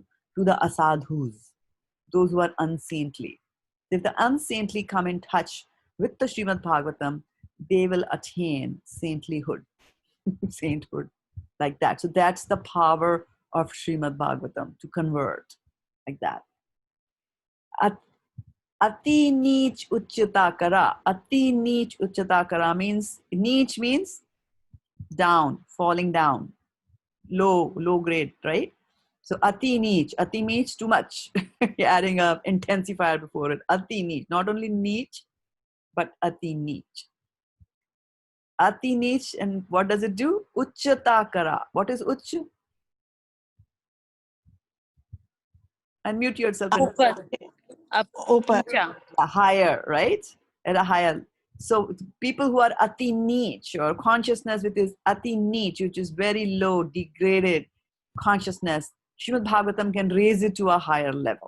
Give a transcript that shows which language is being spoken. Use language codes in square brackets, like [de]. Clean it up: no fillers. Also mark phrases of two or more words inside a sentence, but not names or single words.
[en] To the asadhus, those who are unsaintly. If the unsaintly come in touch with the Srimad Bhagavatam, they will attain saintlyhood, sainthood, like that. So that's the power of Srimad Bhagavatam to convert, like that. [sa] अति नीच उच्चता करा. अति नीच उच्चता करा [en] means, neech means down, falling down, low grade, right? So [sa] अति नीच [en] means too much. You're adding a intensifier before it. [sa] अति नीच, [en] not only neech, but [sa] अति नीच. अति नीच, [en] and what does it do? [sa] उच्चता करा. [en] What is uch? Unmute yourself. Open. A higher, right? At a higher. So people who are [sa] अति नीच, [en] or consciousness with this [sa] अति नीच, [en] which is very low, degraded consciousness, Srimad Bhagavatam can raise it to a higher level.